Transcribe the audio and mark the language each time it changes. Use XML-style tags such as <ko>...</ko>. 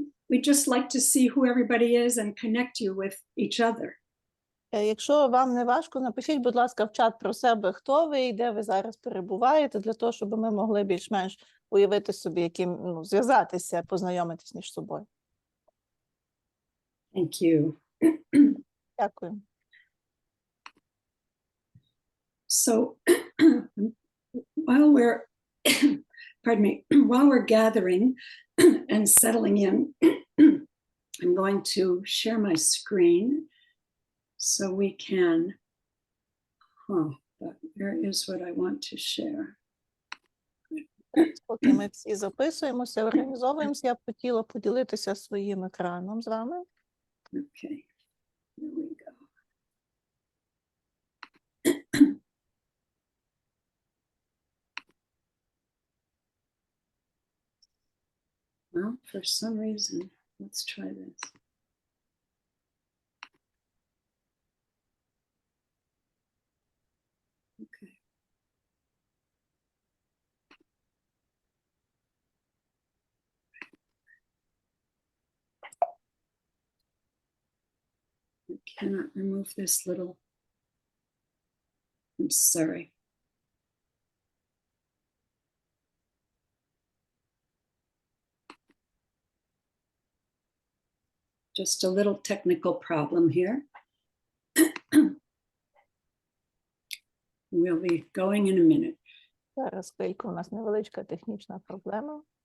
<en>We'd just like to see who everybody is and connect you with each other.</en> <uk>Якщо вам не важко, напишіть, будь ласка, в чат про себе, хто ви і де ви зараз перебуваєте, для того, щоб ми могли більш-менш уявити собі, зв'язатися, познайомитись між собою.</uk> <en>Thank you.</en> <uk>Дякую.</uk> <en>So while we're, pardon me, while we're gathering and settling in, I'm going to share my screen so we can, but where is what I want to share?</en> <uk>Поки ми всі записуємося, організовуємося, я б хотіла поділитися своїм екраном з вами.</uk> <en>Okay, here we go. Well, for some reason, let's try this. Okay. cannot remove this little. I'm sorry. Just a little technical problem here. We'll be going in a minute.</en> <uk>Зараз хвильку, у нас невеличка технічна проблема.</uk>